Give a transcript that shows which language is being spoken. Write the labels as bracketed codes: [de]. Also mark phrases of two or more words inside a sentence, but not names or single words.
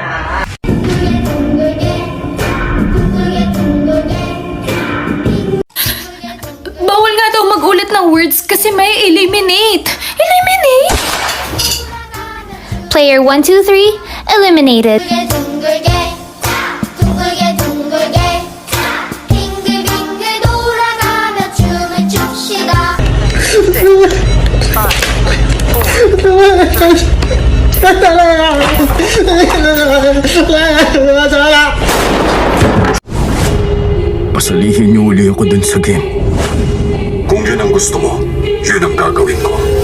[tl] Bawal nga daw magulit ng words kasi may eliminate. Eliminate? [en] Player 1, 2, 3, eliminated. [ko] 둥글게 둥글게 둥글게 빙글빙글 돌아가며 춤을 춥시다. [tl] Pasalihin niyo uli ako dun sa game. Kung yun ang gusto mo, yun ang gagawin ko.